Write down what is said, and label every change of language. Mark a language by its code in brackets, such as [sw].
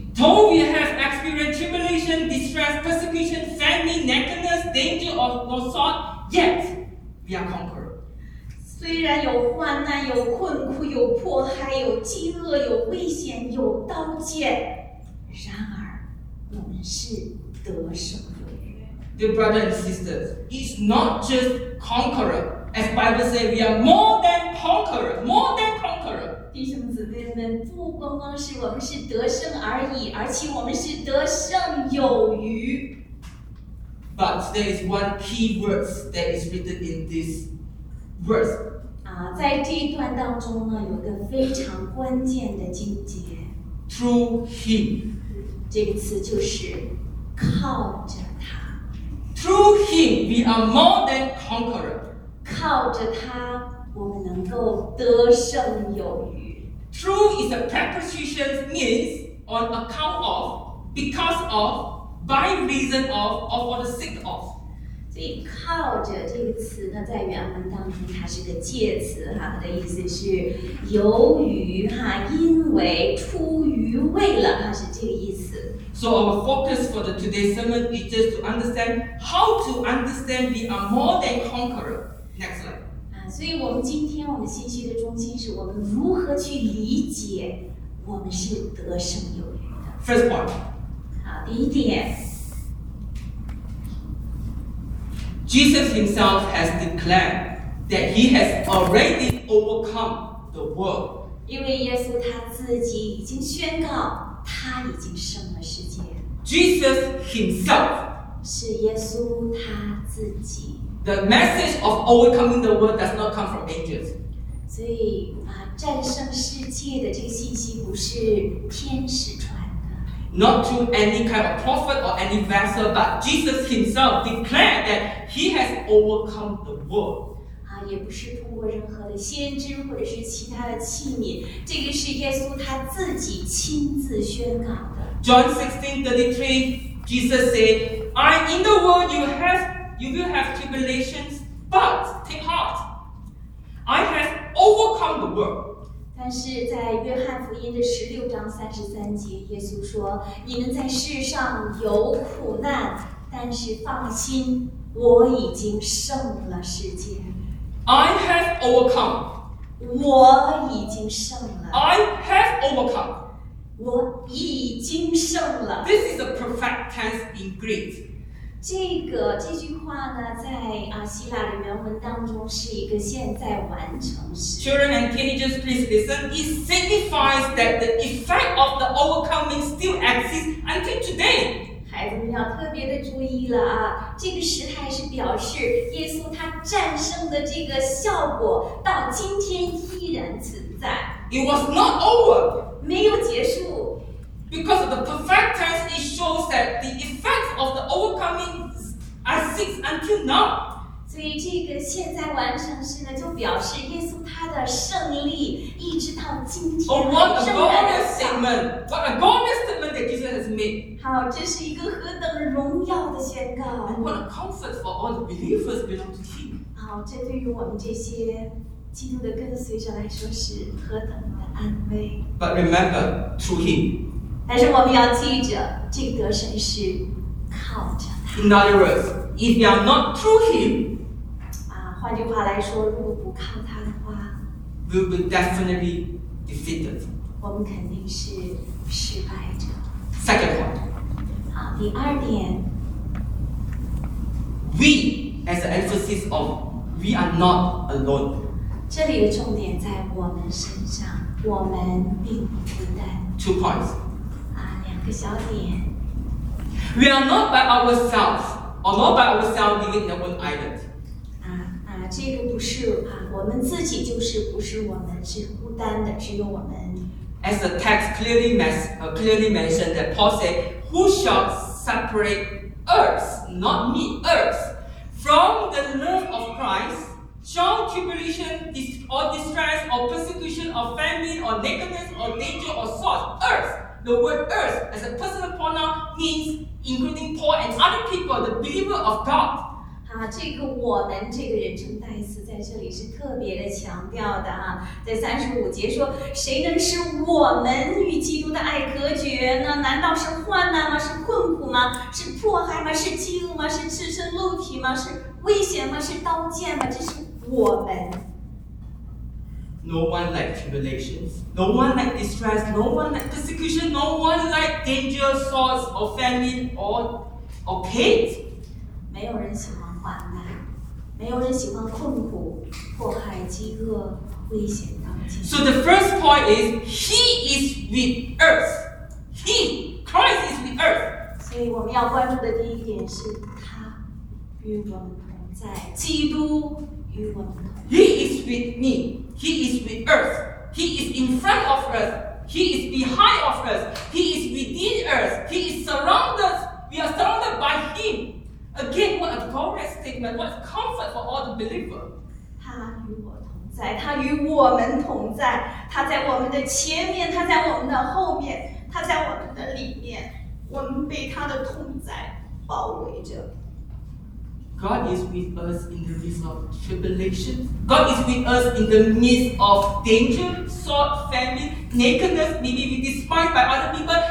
[en] Though we have experienced tribulation, distress, persecution, famine, nakedness, danger of no sort, yet we are conquered. [zh] 虽然有患难，有困苦，有迫害，有饥饿，有危险，有刀剑，然而我们是得胜者。 [en] Dear brothers and sisters, it's not just conqueror. As Bible says, we are more than conqueror, more than conqueror. [zh] 弟兄姊妹们，不光光是我们是得胜而已，而且我们是得胜有余。 [en] But there is one key word that is written in this verse. [zh] 在这一段当中呢，有一个非常关键的经节。 [en] Through Him. [zh] 这个词就是靠着他。 [en] Through Him, we are more than conqueror. [zh] 靠着他，我们能够得胜有余。 [en] Through is a preposition means on account of, because of, by reason of, or for the sake of. [zh] 所以靠着这个词呢，在原文当中它是个介词哈，它的意思是由于哈，因为出于为了，它是这个意思。 [en] So our focus for the today's sermon is just to understand how to understand we are more than conqueror. Next slide. [zh] 所以我们今天我们信息的中心是我们如何去理解我们是得胜有余的。 [en] First point. [zh] 好，第一点。 [en] Jesus himself has declared that he has already overcome the world. [zh] 因为耶稣他自己已经宣告他已经胜了世界。 [en] Jesus himself. [zh] 是耶稣他自己。 [en] The message of overcoming the world does not come from angels. [zh] 所以战胜世界的这个信息不是天使传的。 [en] Not to any kind of prophet or any vessel, but Jesus himself declared that he has overcome the world. [zh] 啊，也不是通过任何的先知或者是其他的器皿，这个是耶稣他自己亲自宣告的。 [en] John 16:33, Jesus said, "I in the world you will have tribulations, but take heart, I have overcome the world." [zh] 但是在约翰福音的16:33，耶稣说，你们在世上有苦难，但是放心，我已经胜了世界。 [en] I have overcome. [zh] 我已经胜了。 [en] I have overcome. [zh] 我已经胜了。 [en] This is a perfect tense in Greek. [zh] 这句话呢，在希腊的原文当中是一个现在完成时。 [en] Children and teenagers, please listen. It signifies that the effect of the overcoming still exists until today. [zh] 孩子们要特别的注意了啊！这个时态是表示耶稣他战胜的这个效果到今天依然存在。 [en] It was not over. [zh] 没有结束。 [en] Because of the perfect tense, it shows that the effects of the overcoming exist until now. [zh] 所以这个现在完成时呢，就表示耶稣他的胜利一直到今天仍然在。 [en] Oh, what a glorious statement! What a glorious statement that Jesus has made. [zh] 好，这是一个何等荣耀的宣告。 [en] And what a comfort for all the believers belong to Him. [zh] 好，这对于我们这些基督的跟随者来说是何等的安慰。 [en] But remember, through Him. [zh] 但是我们要记着，这个得胜是靠着他。 [en] In other words, if you are not through Him. [zh] 换句话来说，如果不靠他的话 [en] ，we'll be definitely defeated. [zh] 我们肯定是失败者。 [en] Second point. [zh] 好，第二点。 [en] We, as an emphasis of, we are not alone. [zh] 这里的重点在我们身上，我们并不孤单。 [en] Two points. [zh] 两个小点。 [en] We are not by ourselves, or not by ourselves living in our own island. [zh] 这个不是啊，我们自己就是不是我们是孤单的，只有我们。 [en] As the text clearly mentioned, that Paul said, "Who shall separate us, not me, us, from the love of Christ? Shall tribulation, or distress, or persecution, or famine, or nakedness, or danger, or sword, us?" The word "us" as a personal pronoun means including Paul and other people, the believer of God. [zh] 这个我们这个人称代词在这里是特别的强调的啊，在35节说，谁能使我们与基督的爱隔绝呢？难道是患难吗？是困苦吗？是迫害吗？是饥饿吗？是赤身露体吗？是危险吗？是刀剑吗？这是我们。 [en] No one like tribulations. No one like distress. No one like persecution. No one like danger, sword, or famine, or pain. [zh] 没有人喜欢。没有人喜欢困苦、迫害、饥饿、危险当中。 [en] So the first point is, He is with us. He, Christ is with us. [zh] 所以我们要关注的第一点是他与我们同在，基督与我们同在。 [en] He is with me. He is with us. He is in front of us. He is behind of us. He is within us. He is surrounded. We are surrounded by Him. Again, what a glorious statement! What a comfort for all the believers! [zh] 他与我同在，他与我们同在，他在我们的前面，他在我们的后面，他在我们的里面，我们被他的同在包围着。 [en] God is with us in the midst of tribulation. God is with us in the midst of danger, sword, famine, nakedness, maybe be despised by other people.